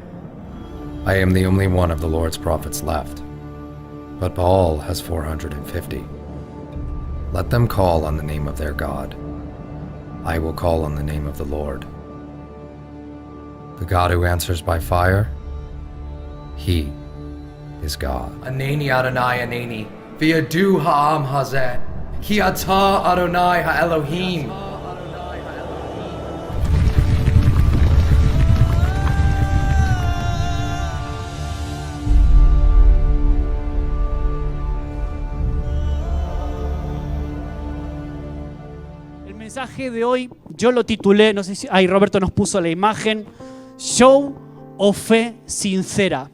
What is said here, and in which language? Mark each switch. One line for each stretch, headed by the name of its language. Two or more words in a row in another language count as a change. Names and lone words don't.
English: I am the only one of the Lord's prophets left, but Baal has 450. Let them call on the name of their God. I will call on the name of the Lord. The God who answers by fire, he is God.
Hebrew: ענני אדוני ענני וידעו העם הזה כי אתה אדוני האלוהים.
Spanish: El mensaje de hoy yo lo titulé, no sé si ahí Roberto nos puso la imagen, Show o Fe Sincera.